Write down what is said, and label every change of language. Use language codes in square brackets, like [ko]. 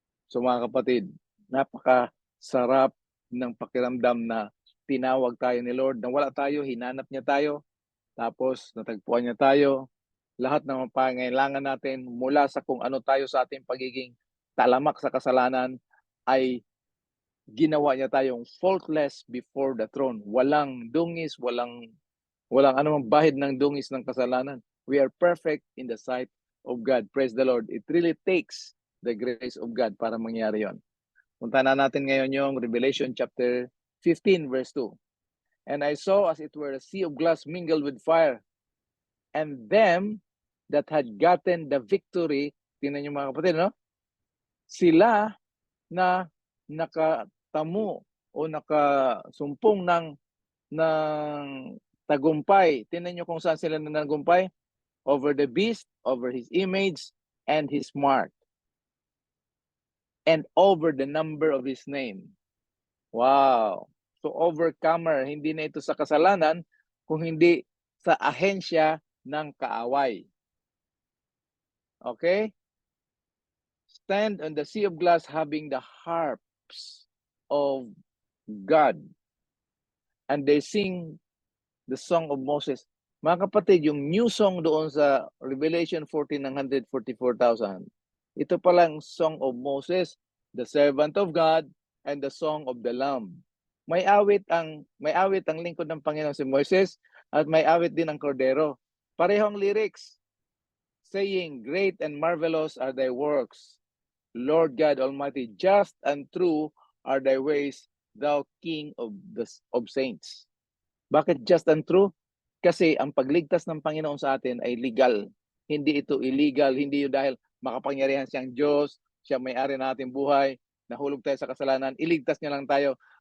[tl] So mga kapatid, napakasarap ng pakiramdam na tinawag tayo ni Lord, na wala tayo, hinanap niya tayo, tapos natagpuan niya tayo. Lahat ng pangailangan natin mula sa kung ano tayo sa ating pagiging talamak sa kasalanan ay ginawa niya tayong [en] faultless before the throne. [tl] Walang dungis, walang anumang bahid ng dungis ng kasalanan. [en] We are perfect in the sight of God. Praise the Lord. It really takes the grace of God [tl] para mangyari yon. Punta na natin ngayon yung Revelation chapter 15 verse 2. [en] And I saw as it were a sea of glass mingled with fire, and them that had gotten the victory, [tl] tingnan niyo mga kapatid, no? Sila na nakatamo o nakasumpong ng tagumpay. Tingnan niyo kung saan sila nagumpay. [en] Over the beast, over his image, and his mark. And over the number of his name. Wow. [tl] So overcomer, hindi na ito sa kasalanan, kung hindi sa ahensya ng kaaway. [en] Okay? Stand on the sea of glass having the harps of God. And they sing the song of Moses. [tl] Mga kapatid, yung [en] new song doon sa Revelation 14 ng 144,000, [tl] ito palang [en] song of Moses, the servant of God, and the song of the Lamb. [tl] May awit ang lingkod ng Panginoon si Moses at may awit din ang Cordero. Parehong [en] lyrics, saying, "Great and marvelous are thy works, Lord God Almighty, just and true are thy ways, thou King of saints." [tl] Bakit [en] just and true? [tl] Kasi ang pagligtas ng Panginoon sa atin ay legal. Hindi ito illegal, hindi yun dahil makapangyarihan siyang Diyos, siya may-ari ng ating buhay, nahulog tayo sa kasalanan, iligtas niya lang tayo.